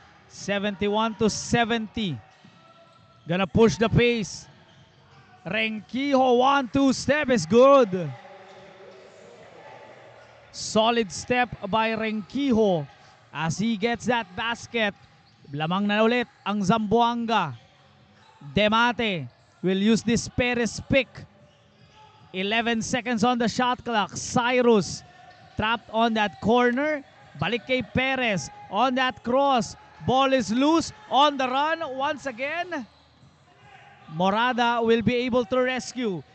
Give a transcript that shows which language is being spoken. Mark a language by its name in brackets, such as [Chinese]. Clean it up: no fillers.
[English] (71-70). Gonna push the pace. Rengkiho 1-2 step is good. Solid step by Rengkiho as he gets that basket. [Filipino] Lamang na ulit ang Zamboanga. [English] Demate will use this Perez pick. 11 seconds on the shot clock. Cyrus trapped on that corner. [Filipino] Balik kay [English] Perez on that cross. Ball is loose on the run once again. Morada will be able to rescue.